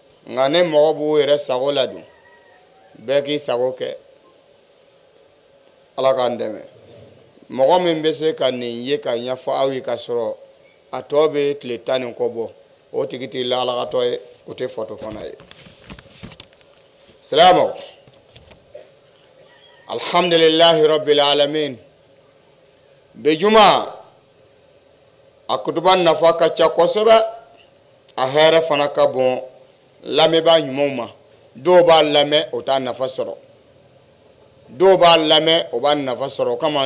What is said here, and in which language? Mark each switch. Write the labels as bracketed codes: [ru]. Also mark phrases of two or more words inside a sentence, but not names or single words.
[bm] nga ne mɔgɔ b'u yɛrɛ sago la dun bɛɛ k'i sago kɛ ala k'an dɛmɛ mɔgɔ min bɛ se ka nin ye ka ɲɛfɔ aw ye ka sɔrɔ a tɔ bɛ tile 10 nin kɔ bɔ o tigi tɛ lahalakatɔ ye o tɛ fɔtɔ fana ye [ar] سلام الحمد لله رب العالمين [bm] bi juma a kutuba nafa ka ca kosɛbɛ a hɛrɛ fana ka bon lamɛnbaa ɲumanw ma dɔw b'a lamɛn o t'a nafa sɔrɔ dɔw b'a lamɛn o b'a nafa sɔrɔ o kama